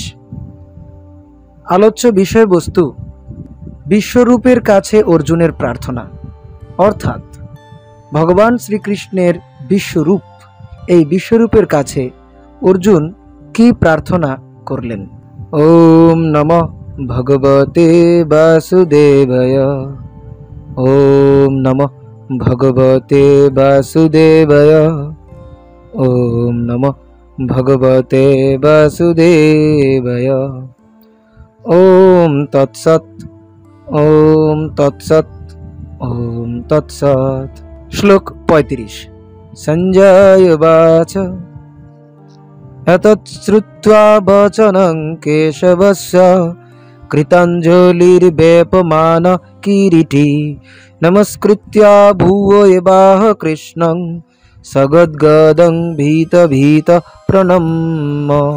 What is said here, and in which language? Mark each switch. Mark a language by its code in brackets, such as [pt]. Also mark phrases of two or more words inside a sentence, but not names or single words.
[bn] আলোচ্য বিষয়বস্তু বিশ্বরূপের কাছে অর্জুনের প্রার্থনা, অর্থাৎ ভগবান শ্রীকৃষ্ণের বিশ্বরূপ, এই বিশ্বরূপের কাছে অর্জুন কি প্রার্থনা করলেন। [sa] ওম নমঃ ভগবতে বাসুদেবায়। ওম নমঃ ভগবতে বাসুদেবায়। ওম নমঃ ভগবতে বাসুদেবায়। ওম তৎসৎ। ওম তৎসৎ। ওম তৎসৎ। শ্লোক 35। সঞ্জয় উবাচ এতৎ শ্রুত্বা বচনং কেশবস্য কৃতাঞ্জলির্বেপমান কিরীটি নমস্কৃত্য ভুব এবাহ কৃষ্ণং সগদ্গদং ভীত ভীত প্রণম্য।